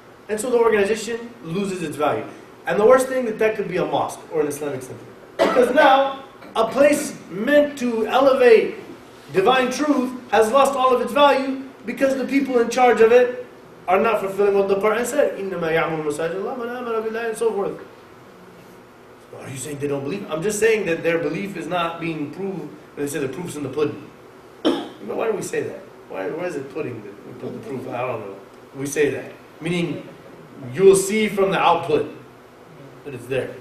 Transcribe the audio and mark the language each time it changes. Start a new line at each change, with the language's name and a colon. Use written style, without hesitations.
English: And so the organization loses its value. And the worst thing that could be a mosque or an Islamic center. Because now, a place meant to elevate divine truth has lost all of its value because the people in charge of it are not fulfilling what the Quran said.
Arabic: إِنَّمَا يَعْمُرُ مَسَاجِدَ اللَّهِ مَنْ آمَنَ بِاللَّهِ
English: and so forth. Are you saying they don't believe? I'm just saying that their belief is not being proved. They say the proof's in the pudding. Why do we say that? Why is it pudding that we put the proof? I don't know. We say that. Meaning, you'll see from the output that it's there.